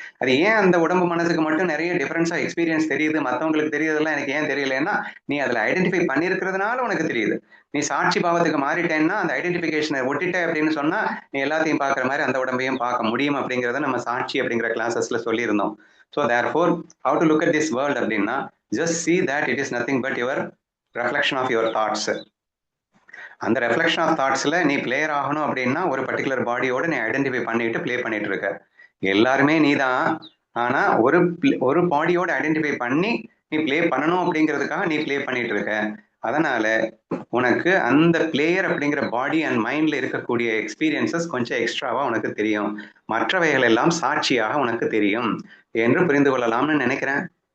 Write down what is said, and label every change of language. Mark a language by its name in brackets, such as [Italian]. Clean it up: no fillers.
[Tamil] அது ஏன் அந்த உடம்பு மனசுக்கு மட்டும் நிறைய டிஃபரன்ஸா எக்ஸ்பீரியன்ஸ் தெரியுது, மற்றவங்களுக்கு தெரியுதுலாம் எனக்கு ஏன் தெரியலன்னா, நீ அதுல ஐடென்டிஃபை பண்ணிருக்கிறதுனால உனக்கு தெரியுது. நீ சாட்சி பாவத்துக்கு மாறிட்டேன்னா அந்த ஐடென்டிஃபிகேஷனை ஒட்டிட்ட அப்படின்னு சொன்னா நீ எல்லாத்தையும் பார்க்குற மாதிரி அந்த உடம்பையும் பார்க்க முடியும் அப்படிங்கிறத நம்ம சாட்சி அப்படிங்கிற கிளாஸஸ்ல சொல்லியிருந்தோம். [English] so therefore how to look at this world [Tamil] அப்படின்னா, [English] just see that it is nothing but your reflection of your thoughts. [Tamil] அந்த [English] reflection of தாட்ஸ்ல [Tamil] நீ பிளேயர் ஆகணும் அப்படின்னா ஒரு பர்டிகுலர் பாடியோட நீ ஐடென்டிஃபை பண்ணிட்டு பிளே பண்ணிட்டு இருக்க. எல்லாருமே நீ தான், ஆனா ஒரு பாடியோட ஐடென்டிஃபை பண்ணி நீ பிளே பண்ணணும் அப்படிங்கிறதுக்காக நீ பிளே பண்ணிட்டு இருக்க. அதனால உனக்கு அந்த பிளேயர் அப்படிங்கிற [English] body and மைண்ட்ல [Tamil] இருக்கக்கூடிய எக்ஸ்பீரியன்சஸ் கொஞ்சம் எக்ஸ்ட்ராவா உனக்கு தெரியும், மற்றவைகள் எல்லாம் சாட்சியாக உனக்கு தெரியும் என்று புரிந்து கொள்ளலாம்னு நினைக்கிறேன்.